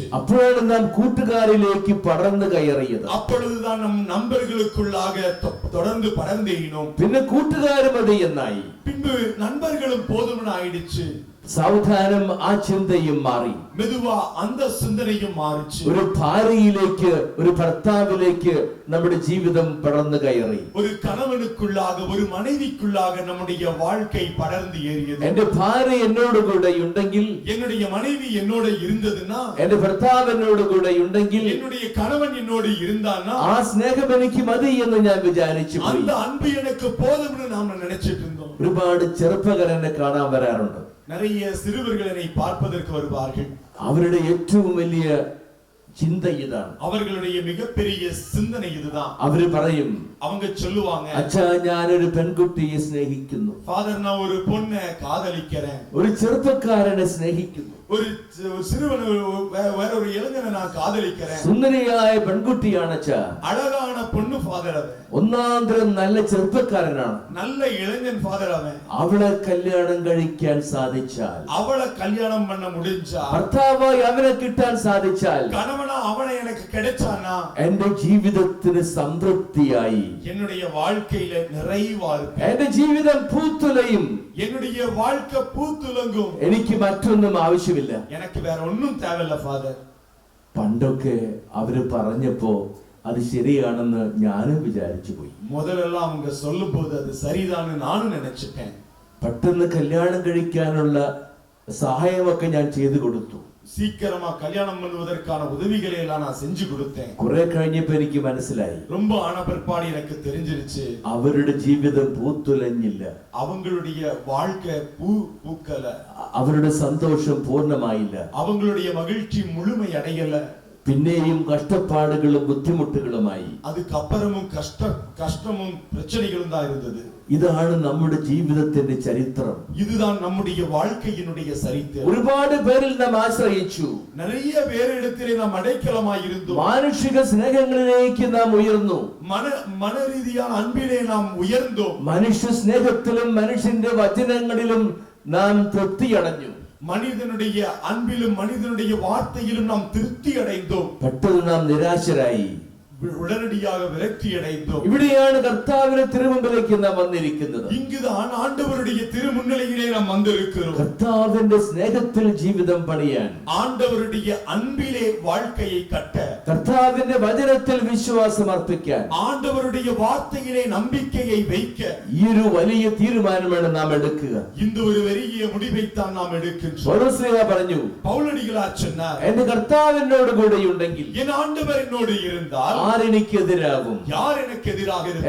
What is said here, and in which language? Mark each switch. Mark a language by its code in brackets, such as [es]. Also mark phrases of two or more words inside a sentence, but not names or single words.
[ml] അപ്പോഴാണ് നാം കൂട്ടുകാരിലേക്ക് പടർന്നു കയറിയത്. [ta] அப்பொழுதுதான் நம் நண்பர்களுக்குள்ளாக தொடர்ந்து படர்ந்தேறினோம். [ml] പിന്നെ കൂട്ടുകാരും മതി എന്നായി. [ta] பின்பு நண்பர்களும் போதும்னு ஆயிடுச்சு. [ml] സാവധാനം ആ ചിന്തയും മാറി. [ta] மெதுவா அந்த சிந்தனையும் மாறிச்சு. [ml] ഒരു ഭാര്യയിലേക്ക്, ഒരു ഭർത്താവിലേക്ക് നമ്മുടെ ജീവിതം പടർന്നു കയറി. [ta] ஒரு கணவனுக்குள்ளாக, ஒரு மனைவிக்குள்ளாக நம்முடைய வாழ்க்கை படர்ந்து ஏறியது. [ml] എന്റെ ഭാര്യ എന്നോട് കൂടെ ഉണ്ടെങ്കിൽ, [ta] என்னுடைய மனைவி என்னோட இருந்ததுன்னா, [ml] എന്റെ ഭർത്താവ് എന്നോട് കൂടെ ഉണ്ടെങ്കിൽ, [ta] என்னுடைய கணவன் என்னோடு இருந்தான்னா, [ml] ആ സ്നേഹം എനിക്ക് മതി എന്ന് ഞാൻ വിചാരിച്ചു പോയി. [ta] அந்த அன்பு எனக்கு போதும்னு நாம நினைச்சிட்டு இருந்தோம். [ml] ഒരുപാട് ചെറുപ്പക്കാർ എന്നെ കാണാൻ വരാറുണ്ട്. [ta] நிறைய சிறுவர்கள் என்னை பார்ப்பதற்கு வருவார்கள். [ml] അവരുടെ ഏറ്റവും വലിയ ചിന്ത ഇതാണ്. [ta] அவர்களுடைய மிகப்பெரிய சிந்தனை இதுதான். [ml] അവര് പറയും, [ta] அவங்க சொல்லுவாங்க, [ml] അച്ഛാ ഞാനൊരു പെൺകുട്ടിയെ സ്നേഹിക്കുന്നു, [ta] ஃபாதர் நான் ஒரு பொண்ணை காதலிக்கிறேன், [ml] ഒരു ചെറുപ്പക്കാരനെ സ്നേഹിക്കുന്നു, [ta] ஒரு சிறுவன் வேற ஒரு இளைஞனை நான் காதலிக்கிறேன். [ml] സുന്ദരിയായ പെൺകുട്ടിയാണ് അച്ഛാ, [ta] அழகான பொண்ணு ஃபாதர் அவன், [ml] ഒന്നാന്തരം നല്ല ചെറുപ്പക്കാരനാണ്, [ta] நல்ல இளைஞன் ஃபாதர் அவன். [ml] അവളെ കല്യാണം കഴിക്കാൻ സാധിച്ചാൽ, [ta] அவளை கல்யாணம் பண்ண முடிஞ்சா, [ml] ഭർത്താവായി അവനെ കിട്ടാൻ സാധിച്ചാൽ, [ta] கணவனா அவனை எனக்கு கிடைச்சானா, [ml] എന്റെ ജീവിതത്തിന് സംതൃപ്തിയായി, [ta] என்னுடைய வாழ்க்கையில நிறைவா இருக்கும், [ml] എന്റെ ജീവിതം പൂത്തുലയും, [ta] என்னுடைய வாழ்க்கை பூத்துலங்கும், [ml] എനിക്ക് മറ്റൊന്നും ആവശ്യമില്ല. [ta] எனக்கு வேற ஒண்ணும் தேவையில்ல ஃபாதர். [ml] പണ്ടൊക്കെ അവര് പറഞ്ഞപ്പോ അത് ശരിയാണെന്ന് ഞാനും വിചാരിച്ചു പോയി. [ta] முதலெல்லாம் அவங்க சொல்லும் போது அது சரிதான்னு நானும் நினைச்சிட்டேன். [ml] പെട്ടെന്ന് കല്യാണം കഴിക്കാനുള്ള സഹായമൊക്കെ ഞാൻ ചെയ്തു കൊടുത്തു. [ta] சீக்கிரமா கல்யாணம் பண்ணுவதற்கான உதவிகளை எல்லாம் நான் செஞ்சு கொடுத்தேன். [ml] കുറെ കഴിഞ്ഞപ്പോ എനിക്ക് മനസ്സിലായി, [ta] ரொம்ப ஆன பிற்பாடு எனக்கு தெரிஞ்சிருச்சு, [ml] അവരുടെ ജീവിതം പൂത്തുലഞ്ഞില്ല, [ta] அவங்களுடைய வாழ்க்கை பூக்கல, [ml] അവരുടെ സന്തോഷം പൂർണ്ണമായില്ല, [ta] அவங்களுடைய மகிழ்ச்சி முழுமை அடையல, [ml] പിന്നെയും കഷ്ടപ്പാടുകളും ബുദ്ധിമുട്ടുകളുമായി. [ta] அதுக்கப்புறமும் கஷ்டமும் பிரச்சனைகளும் தான் இருந்தது. [ml] ഇതാണ് നമ്മുടെ ജീവിതത്തിന്റെ ചരിത്രം. [ta] இதுதான் நம்முடைய வாழ்க்கையினுடைய சரித்திரம். [ml] ഒരുപാട് പേരിൽ നാം ആശ്രയിച്ചു, [ta] நிறைய பேரிடத்திலே நாம் அடைக்கலமாய் இருந்தோம், [ml] മാനുഷിക സ്നേഹങ്ങളിലേക്ക് നാം ഉയർന്നു, [ta] மன ரீதியான அன்பிலே நாம் உயர்ந்தோம், [ml] മനുഷ്യ സ്നേഹത്തിലും മനുഷ്യന്റെ വചനങ്ങളിലും നാം തൃപ്തിയടഞ്ഞു, [ta] மனிதனுடைய அன்பிலும் மனிதனுடைய வார்த்தையிலும் நாம் திருப்தி அடைந்தோம், [ml] പെട്ടെന്ന് നാം നിരാശരായി, [ta] உடனடியாக விரக்தி அடைந்தோம். [ml] ഇവിടെയാണ് കർത്താവിന്റെ തിരുമുമ്പിലേക്ക് നാം വന്നിരിക്കുന്നത്. [ta] இங்குதான் ஆண்டவருடைய திருமுன்னிலையிலே நாம் வந்திருக்கிறோம். [ml] കർത്താവിന്റെ സ്നേഹത്തിൽ ജീവിതം പണിയാൻ, [ta] ஆண்டவருடைய அன்பிலே வாழ்க்கையை கட்ட, [ml] കർത്താവിന്റെ വചനത്തിൽ വിശ്വാസം അർപ്പിക്കാൻ, [ta] ஆண்டவருடைய வார்த்தையிலே நம்பிக்கையை வைக்க, [ml] ഈ ഒരു വലിയ തീരുമാനമാണ് നാം എടുക്കുക. [ta] இந்த ஒரு பெரிய முடிவைத்தான் நாம் எடுக்கின்றோம். [ml] പൗലോസ് പറഞ്ഞു, [ta] பவுலடிகளார் சொன்னார், [ml] എന്റെ കർത്താവിനോട് കൂടെയുണ്ടെങ്കിൽ [ta] என் ஆண்டவர் என்னோடு இருந்தால் [ml] ആരെനിക്കെതിരാകും? [ta] யார் எனக்கு எதிராக இருப்பார்?